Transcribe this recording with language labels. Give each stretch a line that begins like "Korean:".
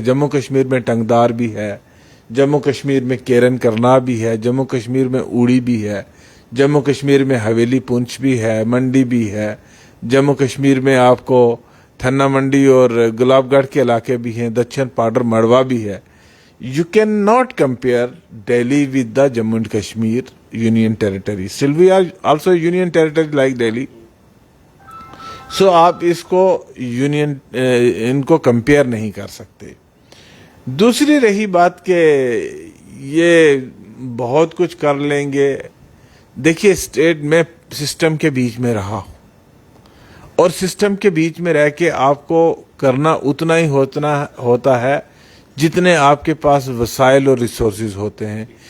Urdu: جموں کشمیر میں ٹنگدار بھی ہے، جموں کشمیر میں کیرن کرنا بھی ہے، جموں کشمیر میں اوڑی بھی ہے، جموں کشمیر میں حویلی پونچھ بھی ہے، منڈی بھی ہے، جموں کشمیر میں آپ کو تھنا منڈی اور گلاب گڑھ کے علاقے بھی ہیں، دچن پاڈر مڑوا بھی ہے.
English: You cannot compare Delhi with the Jammu and Kashmir Union Territory. Still we are also a Union Territory like Delhi.
Urdu: So آپ اس کو ان کو کمپیئر نہیں کر سکتے. دوسری رہی بات کہ یہ بہت کچھ کر لیں گے. دیکھیے اسٹیٹ میں سسٹم کے بیچ میں رہا ہوں، اور سسٹم کے بیچ میں رہ کے آپ کو کرنا اتنا ہی ہوتا ہے جتنے آپ کے پاس وسائل اور ریسورسز ہوتے ہیں.